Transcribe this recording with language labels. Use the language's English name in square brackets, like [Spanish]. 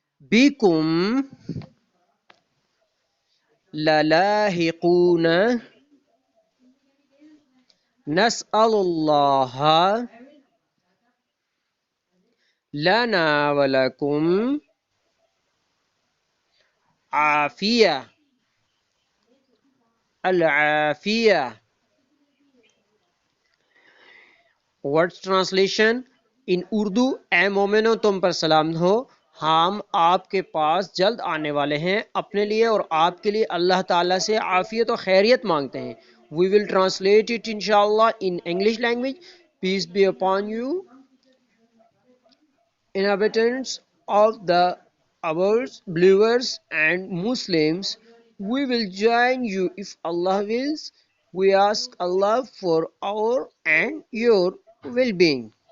[Arabic] bikum lalahiquna nas'alullaha lana walakum عافیہ العافیہ. [English] word translation in Urdu: [Urdu] اے مومنو تم پر سلام ہو، ہم آپ کے پاس جلد آنے والے ہیں، اپنے لیے اور آپ کے لیے اللہ تعالیٰ سے عافیت و خیریت مانگتے ہیں. [English] We will translate it inshallah in English language. Peace be upon you, inhabitants of the ours, believers and Muslims. We will join you if Allah wills. We ask Allah for our and your well-being.